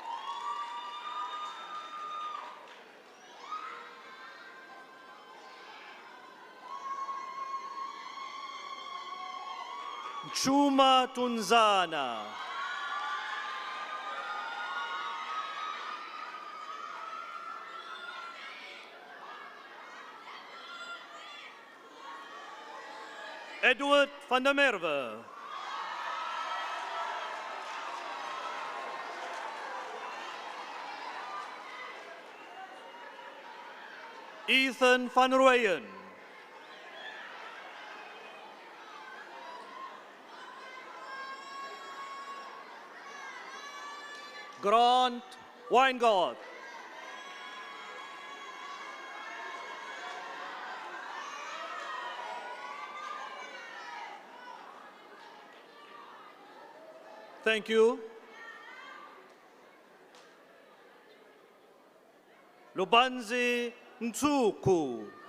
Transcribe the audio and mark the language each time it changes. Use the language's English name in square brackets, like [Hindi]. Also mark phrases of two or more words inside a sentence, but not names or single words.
[English] Chuma Tunzana. Edward van der Merwe. Ethan van Rooyen. Grant Weingart. Thank you. Lubanzi Ntsuku.